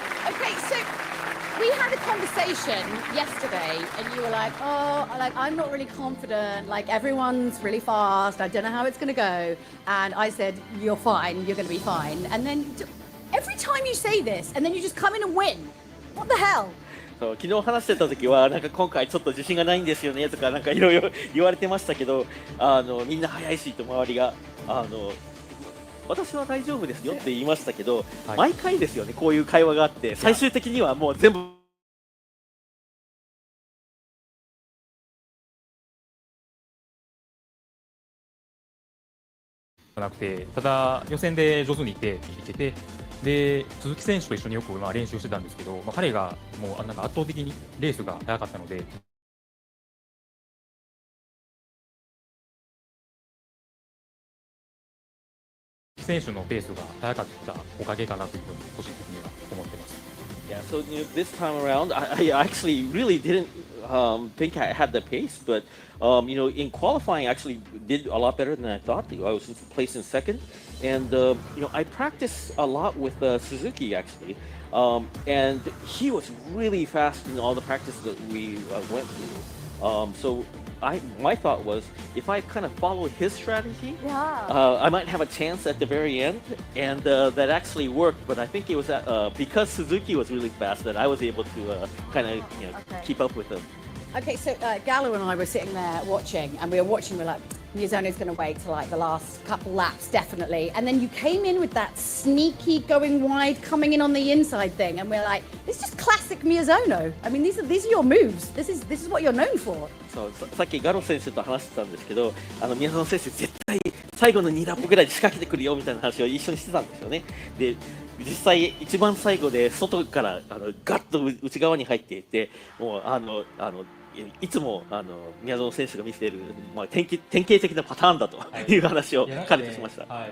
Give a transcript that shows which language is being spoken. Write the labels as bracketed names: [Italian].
[English] Okay, so we had a conversation yesterday, and you were like, oh, I'm not really confident. Like, everyone's really fast. I don't know how it's going to go. And I said, you're fine. You're going to be fine. And then every time you say this, and then you just come in and win. What the hell? [Japanese] 昨日話してた時はなんか今回ちょっと自信がないんですよねとかなんかいろいろ言われてましたけど、みんな速いしと周りが私は大丈夫ですよって言いましたけど、毎回ですよねこういう会話があって最終的にはもう全部なくて、ただ予選で上手にいけて、で鈴木選手と一緒によく練習してたんですけど、彼がもうなんか圧倒的にレースが速かったので。選手のペースが速かったおかげかなというふうに個人的には思ってます。 [English] Yeah, so this time around, I actually really didn't think I had the pace, but in qualifying, I actually did a lot better than I thought. I was placed in 2nd, and I practiced a lot with Suzuki actually, and he was really fast in all the practice that we went through. So my thought was, if I kind of followed his strategy, I might have a chance at the very end, and that actually worked. But I think it was because Suzuki was really fast that I was able to kind of keep up with him. Okay, so Gallo and I were sitting there watching, and we were watching. We're like, Miyazono's going to wait till like the last couple laps, definitely. And then you came in with that sneaky going wide, coming in on the inside thing, and we're like, this is just classic Miyazono. I mean, these are your moves. This is what you're known for. [Japanese] そうさっきガロ選手と話してたんですけど、宮園選手絶対最後の2ラップぐらいで仕掛けてくるよみたいな話を一緒にしてたんですよね。で、実際一番最後で外からガッと内側に入っていって、もういつも宮園選手が見せている、典型的なパターンだという話を彼としました。